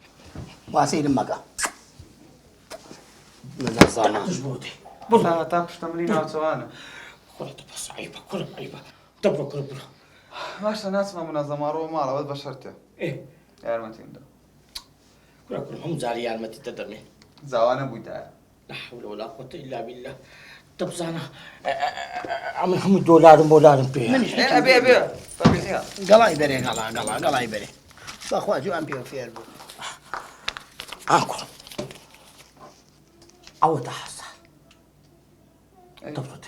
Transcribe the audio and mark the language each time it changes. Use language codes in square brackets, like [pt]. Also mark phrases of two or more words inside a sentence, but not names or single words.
[ckb] واسەیرم مەکە. نەزانم. تا پشتەمەلی ناوچەوانە. کوڕە بەس عیبە کوڕم عیبە دەبڕۆ کوڕە بڕۆ. باشە ناچمە منەزەماڕەوە ماڵەوەت بە شەرتێ. یارمەتیم دا. کوڕە هەموو جاری یارمەتی دەدەمێ. زاوانە بوویتایە. [ar] لا حول ولا قوة إلا بالله. [ckb] دەبزانە ئەمن هەموو دۆلارم بۆلارم پێ. ئەبێ گەڵای بەرێ گەڵای بەرێ. بەخوا جوان پێ فێر بوو. کوڕم ئەوە 10,000 دەبڕۆ